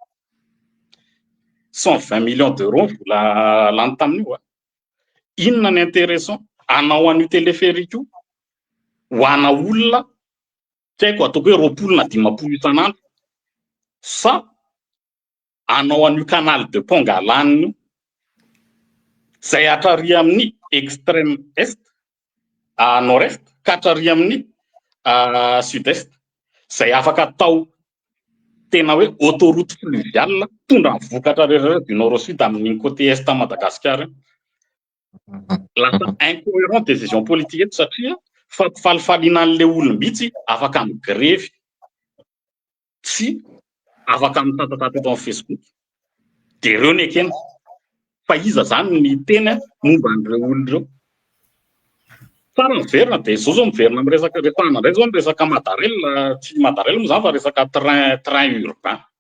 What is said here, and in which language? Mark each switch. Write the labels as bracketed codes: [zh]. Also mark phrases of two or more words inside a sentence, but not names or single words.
[fr] 120 millions d'euros [mg] vola lany tamin'io inona ny intéressant anao an'io téléphérique io ho ana olona tsy haiko ataoko hoe 20 na 50 isan'andro sa anao an'io canal de Pongalanina zay atrary amin'ny [fr] extrême est nord-est [mg] ka atrary amin'ny sud-est zay afaka atao tena hoe [fr] autoroute fluviale [mg] tondra ny vokatra rehetrarehetra [fr] du nord au sud [mg] amin'ny [fr] côté est [mg] Madagasikara lasa [fr] incohérent décision politique [mg] eto satria fampifalifaliana an'le olombitsy afaka migrevy tsy afaka mitatataty eto amin'ny Facebook de ireo ny ekena fa iza zany ny tena momba an'ireo olon'ireo tsara miverina dia izao zao miverina amin'ny resaka retana indray zao ny resaka Madarel, tsy Madarel moa zany fa resaka [fr] train urbain.